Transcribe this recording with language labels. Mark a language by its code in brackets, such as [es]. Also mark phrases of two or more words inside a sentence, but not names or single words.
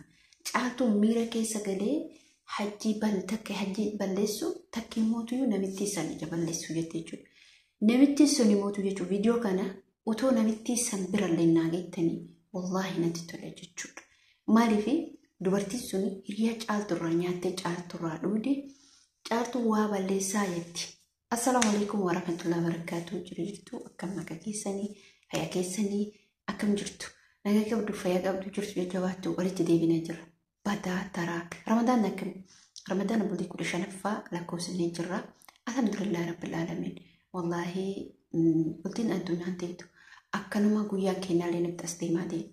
[om] Caaltuu miira keessa galee hajjii balleessu takki mootuyyuu namitti san ija balleessu jechuudha. Namitti sun mootu jechuudha. Viidiyoo kana utoo namitti san birallee naagettanii wallaahi natti tola jechuudha. Maaliif dubartiin sun hiriyaa caalturraa nyaattee caalturraa dhuudee caaltuu waa balleessaa jetti. [ar] السلام عليكم ورحمة الله وبركاته. [om] Jirtu akkam naga keessanii fayyaa keessanii akkam jirtu. Naga qabdu fayyaa qabdu jirtu jajjabaattu walitti deebinee jira. Badaa taraa Ramadaan akkam. Ramadaan bultii 15ffaa lakkoofsanii jira. [ar] الحمد لله رب العالمين. [om] Wallahi bultiin addunyaan teetu akkanuma guyyaa keenyaalee nutti as deemaa deemu.